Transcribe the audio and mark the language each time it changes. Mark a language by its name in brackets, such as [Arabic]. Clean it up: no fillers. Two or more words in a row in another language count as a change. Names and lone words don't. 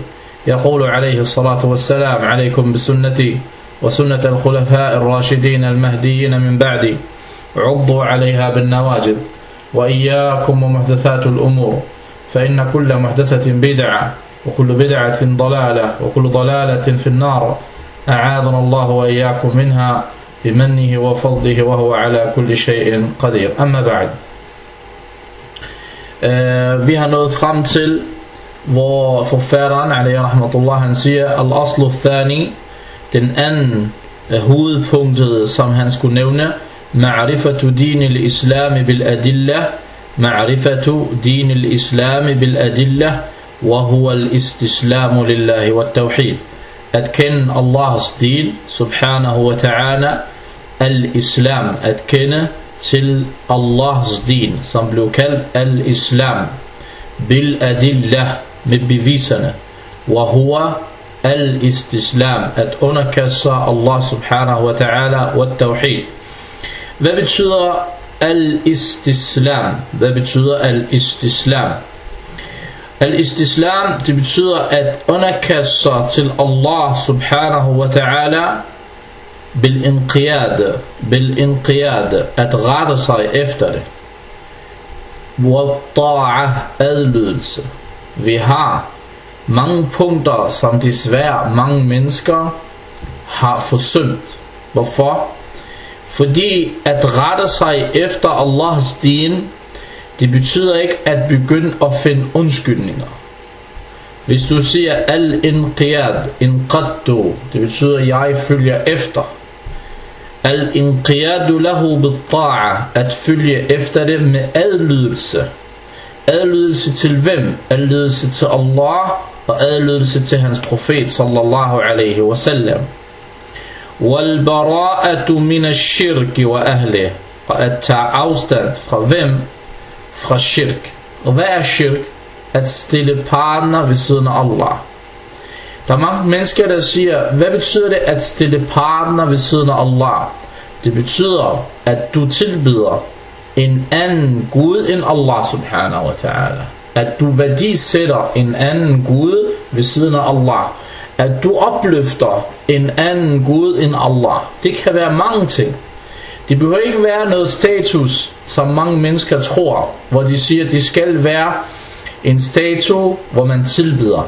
[Arabic] يقول عليه الصلاة والسلام عليكم بسنتي وسنة الخلفاء الراشدين المهديين من بعدي عضوا عليها بالنواجذ وإياكم ومحدثات الأمور فإن كل محدثة بدعة وكل بدعة ضلالة وكل ضلالة في النار أعاذنا الله وإياكم منها بمنه وفضله وهو على كل شيء قدير. أما بعد. [Danish] Vi har nået frem til, hvor forfatteren, [Arabic] عليه رحمة الله, [Danish] han siger, [Arabic] الأصل الثاني, [Danish] den anden hovedpunktet, som han skulle nævne, [Arabic] معرفة دين الإسلام بالأدلة معرفة دين الإسلام بالأدلة وهو الاستسلام لله والتوحيد. [Danish] At kende Allahs din, [Arabic] سبحانه وتعالى, [Danish] al-islam, at kende til Allahs din, som blev kaldt [Arabic] الإسلام بالأدلة, [Danish] med beviserne, [Arabic] وهو الاستسلام, [Danish] at underkaste [Arabic] الله سبحانه وتعالى والتوحيد. [Danish] Hvad betyder al-istislam? Hvad betyder al-istislam? Al-istislam, det betyder at underkaste sig til Allah [Arabic] سبحانه وتعالى بالانقياد, [Danish] at rette sig efter det. [Arabic] والطاعة, adlydelse. [Danish] Vi har mange punkter, som desværre mange mennesker har forsømt. Hvorfor? Fordi at rette sig efter Allahs din, det betyder ikke at begynde at finde undskyldninger. Hvis du siger [Arabic] الانقياد انقاد, [Danish] det betyder jeg følger efter. [Arabic] الانقياد له بالطاعة, [Danish] at følge efter det med adlydelse. Adlydelse til hvem? Adlydelse til Allah og adlydelse til hans profet [Arabic] صلى الله عليه وسلم. والبراءة من الشرك وأهله, [Danish] og at tage afstand fra hvem? Fra shirk. Og hvad er shirk? At stille partner ved siden af Allah. Der er mange mennesker, der siger, hvad betyder det at stille partner ved siden af Allah? Det betyder at du tilbyder en anden Gud end Allah [Arabic] سبحانه وتعالى. [Danish] At du værdisætter en anden Gud ved siden af Allah. At du opløfter en anden Gud end Allah. Det kan være mange ting. Det behøver ikke være noget status, som mange mennesker tror, hvor de siger, at det skal være en statue, hvor man tilbyder.